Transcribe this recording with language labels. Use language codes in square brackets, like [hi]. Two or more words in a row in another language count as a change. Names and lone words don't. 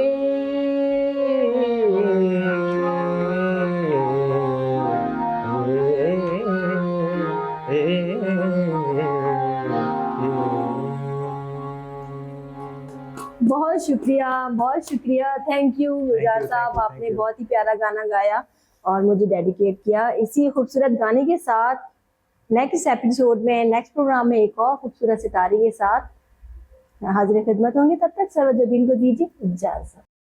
[hi] बहुत शुक्रिया, [en] thank you [hi] गुलजार साहब, आपने बहुत ही प्यारा गाना गाया और मुझे डेडिकेट किया। इसी खूबसूरत गाने के साथ [en] next episode [hi] में, [en] next program [hi] में एक और खूबसूरत सितारे के साथ हाजिर खिदमत होंगे। तब तक सरवर जबीन को दीजिए इजाज़त।